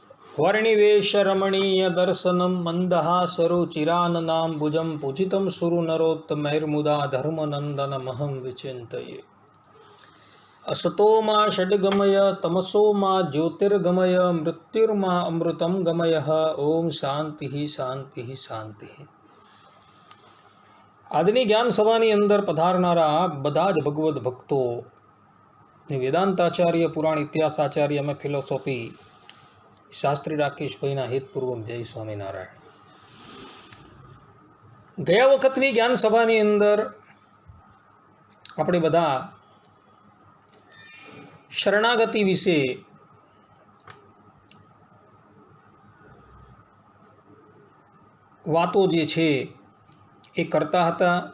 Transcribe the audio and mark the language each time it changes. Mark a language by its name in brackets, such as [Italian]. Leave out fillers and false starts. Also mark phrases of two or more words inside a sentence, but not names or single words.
[Sanskrit] वर्णिवेशरमणीय दर्शनं मन्दहासरुचिराननाम्बुजं पूजितं सुरनरोत्तमैर्मुदा धर्मनन्दनमहं विचिन्तये। असतो मा षड्गमय तमसो मा ज्योतिर्गमय मृत्युर्मा अमृतं गमयः। ओम शांति शांति शांति। [Gujarati] આજની જ્ઞાન સભાની અંદર પધારનારા બધા જ ભગવદ ભક્તો વેદાંતાચાર્ય પુરાણ ઇતિહાસાચાર્ય અમે ફિલોસોફી શાસ્ત્રી રાકેશભાઈના હેતપૂર્વક જય સ્વામિનારાયણ। ગયા વખતની જ્ઞાન સભાની અંદર આપણે બધા શરણાગતિ વિશે વાતો જે છે એ કરતા હતા।